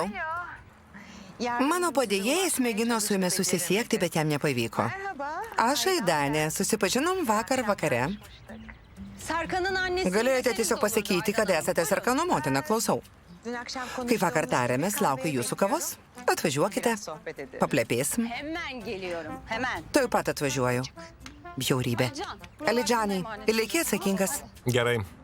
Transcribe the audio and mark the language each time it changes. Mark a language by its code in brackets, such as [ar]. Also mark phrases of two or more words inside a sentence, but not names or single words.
[lt] Mano padėjėjas mėgino su jumis susisiekti, bet jam nepavyko. Aš Aidanė, susipažinom vakar vakare. [tr] Serkan'ın annesi... [lt] Galėjote tiesiog pasakyti, kad esate Serkano motina, klausau. Kai vakar tarėmės, laukiu jūsų kavos. Atvažiuokite, paplepėsim. [tr] Hemen geliyorum, hemen. [lt] Tuoj pat atvažiuoju. Bjaurybė. Alidžanai, lieki atsakingas. Gerai.